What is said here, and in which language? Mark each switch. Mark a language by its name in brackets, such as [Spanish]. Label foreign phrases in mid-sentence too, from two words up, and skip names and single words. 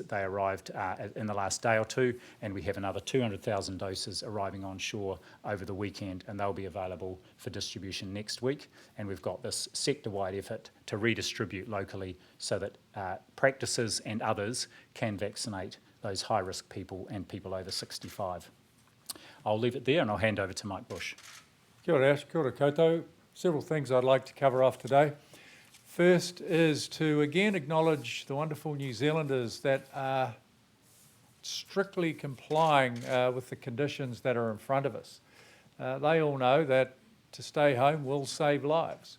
[English] They arrived in the last day or two, and we have another 200,000 doses arriving on shore over the weekend, and they'll be available for distribution next week. And we've got this sector-wide effort to redistribute locally so that practices and others can vaccinate those high-risk people and people over 65. I'll leave it there, and I'll hand over to Mike Bush. [Māori] Kia ora, Ash. Kia ora koutou. [English] Several things I'd like to cover off today. First is to again acknowledge the wonderful New Zealanders that are strictly complying with the conditions that are in front of us. They all know that to stay home will save lives.